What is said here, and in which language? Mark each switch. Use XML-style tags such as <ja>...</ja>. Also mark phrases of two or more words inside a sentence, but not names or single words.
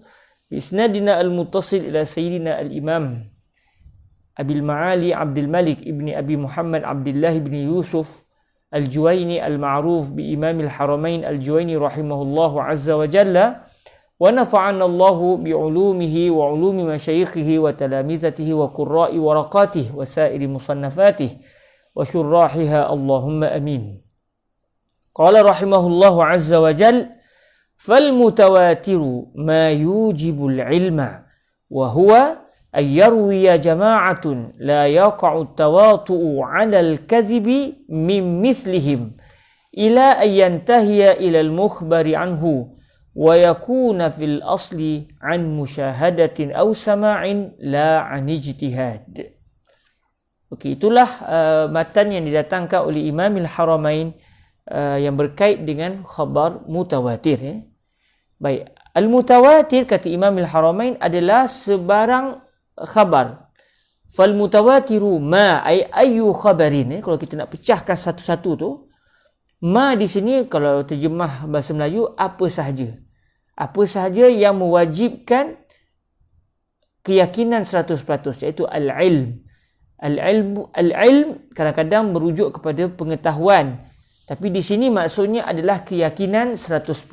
<ar>بسندنا المتصل إلى سيدنا الإمام أبي المعالي عبد الملك ابن أبي محمد عبد الله ابن يوسف الجويني المعروف بإمام الحرمين الجويني رحمه الله عز وجل، ونفعنا الله بعلومه وعلوم مشايخه وتلامذته وقراء ورقاته وسائر مصنفاته وشراحها، اللهم آمين. قال رحمه الله عز وجل: فالمتواتر ما يوجب العلم وهو أن يروي جماعة لا يقع التواطؤ على الكذب من مثلهم إلى أن ينتهي إلى المخبر عنه ويكون في الأصل عن مشاهدة أو سماع لا عن اجتهاد.</ar> <ms>Okey, itulah matan yang didatangkan oleh Imam Al-Haramain yang berkait dengan khabar mutawatir. Baik, al-mutawatir kata Imam Al-Haramain adalah sebarang khabar.</ms> <ar>فالمتواتر ما أي أي خبر.</ar> <ms>Kalau kita nak pecahkan satu-satu tu, ma di sini kalau terjemah bahasa Melayu apa sahaja. Apa sahaja yang mewajibkan keyakinan 100%, iaitu al-ilm. Al-ilm kadang-kadang merujuk kepada pengetahuan, tapi di sini maksudnya adalah keyakinan 100%.</ms>